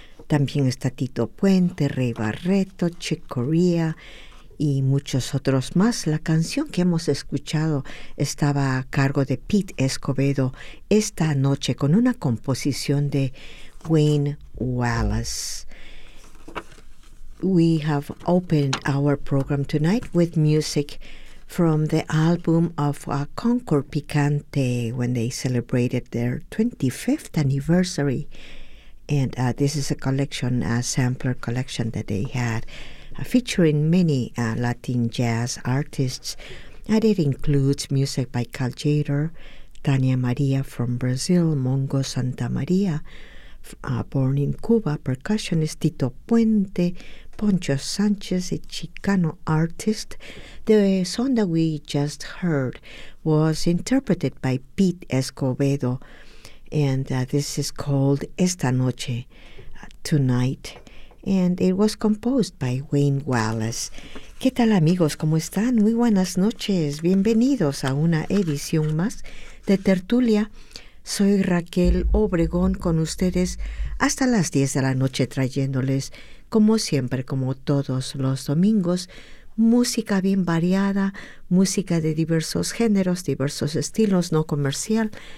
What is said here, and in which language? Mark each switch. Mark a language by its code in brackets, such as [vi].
[es] También está Tito Puente, Rey Barreto, Chick Corea y muchos otros más. La canción que hemos escuchado estaba a cargo de Pete Escobedo esta noche con una composición de Wayne Wallace. [en] We have opened our program tonight with music from the album of Concord Picante when they celebrated their 25th anniversary. And this is a collection, a sampler collection that they had, featuring many Latin jazz artists. And it includes music by Caljader, Tania Maria from Brazil, Mongo Santa Maria, born in Cuba, percussionist Tito Puente, Poncho Sanchez, a Chicano artist. The song that we just heard was interpreted by Pete Escobedo, and this is called Esta Noche, Tonight, and it was composed by Wayne Wallace. [es] ¿Qué tal, amigos? ¿Cómo están? Muy buenas noches. Bienvenidos a una edición más de Tertulia. Soy Raquel Obregón con ustedes hasta las 10 de la noche trayéndoles, como siempre, como todos los domingos, música bien variada, música de diversos géneros, diversos estilos, no comercial.